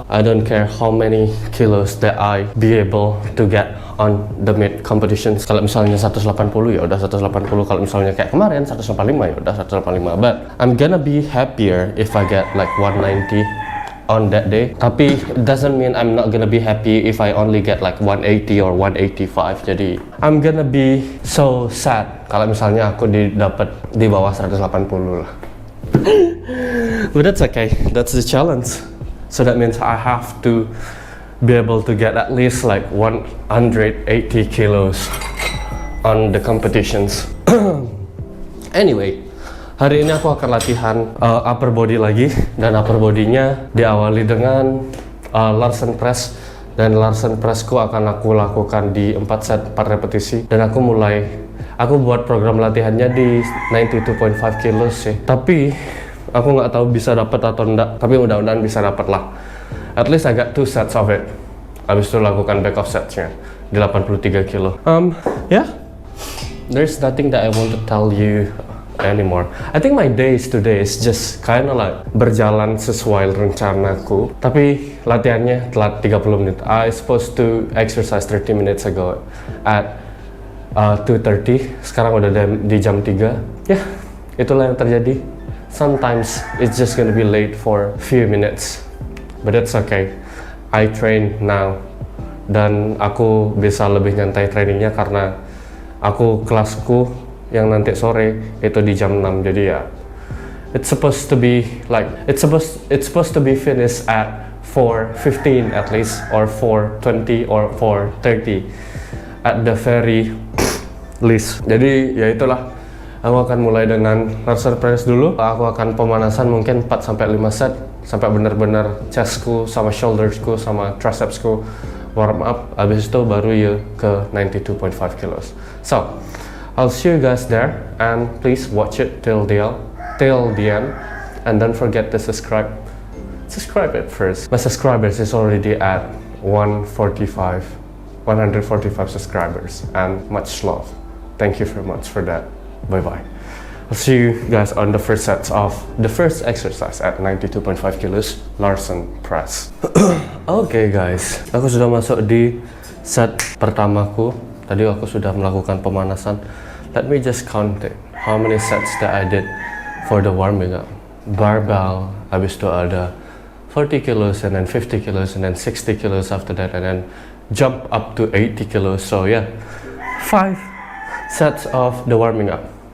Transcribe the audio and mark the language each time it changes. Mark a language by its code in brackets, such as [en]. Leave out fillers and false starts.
[en] I don't care how many kilos that I be able to get on the mid competitions. [id] Kalau misalnya 180 ya udah 180. Kalau misalnya kayak kemarin 185 ya udah 185. [en] But I'm gonna be happier if I get like 190 on that day. Tapi it doesn't mean I'm not gonna be happy if I only get like 180 or 185. [id] Jadi [en] I'm gonna be so sad [id] kalau misalnya aku dapat di bawah 180 lah. [en] But that's okay, that's the challenge. So that means I have to be able to get at least like 180 kilos on the competitions. [id] Anyway, hari ini aku akan latihan upper body lagi. Dan upper body-nya diawali dengan Larsen press. Dan Larsen pressku akan aku lakukan di 4 set 4 repetisi. Dan aku buat program latihannya di 92.5 kilos sih. Tapi aku nggak tahu bisa dapat atau enggak. Tapi mudah-mudahan bisa dapat lah. [en] At least I got 2 sets of it. [id] Habis itu lakukan back off sets-nya di 83 kilo. [en] Yeah, there's nothing that I want to tell you anymore. I think my days today is just kind of like [id] berjalan sesuai rencanaku. Tapi latihannya telat 30 menit. [en] I supposed to exercise 30 minutes ago at 2:30. [id] Sekarang udah di jam 3. Ya, itulah yang terjadi. [en] Sometimes it's just gonna be late for few minutes, but it's okay. I train now [id] dan aku bisa lebih nyantai trainingnya karena aku kelasku yang nanti sore itu di jam 6. Jadi ya, [en] it's supposed to be finished at 4:15 at least, or 4:20 or 4:30 at the very least. [id] Jadi ya itulah, aku akan mulai dengan Larsen press dulu. Aku akan pemanasan mungkin 4-5 set sampai benar-benar chestku sama shouldersku sama tricepsku warm up. Habis itu baru ya ke 92.5 kilos. [en] So I'll see you guys there, and please watch it till the end, and don't forget to subscribe it first. My subscribers is already at 145 subscribers, and much love. Thank you very much for that. Bye bye. I'll see you guys on the first sets of the first exercise at 92.5 kilos Larsen press. [id] Okay guys, aku sudah masuk di set pertamaku. Tadi aku sudah melakukan pemanasan. [en] Let me just count it. How many sets that I did for the warming up. Barbell, [id] habis itu ada [en] 40 kilos and then 50 kilos and then 60 kilos after that, and then jump up to 80 kilos. So yeah, 5 sets of the warming up.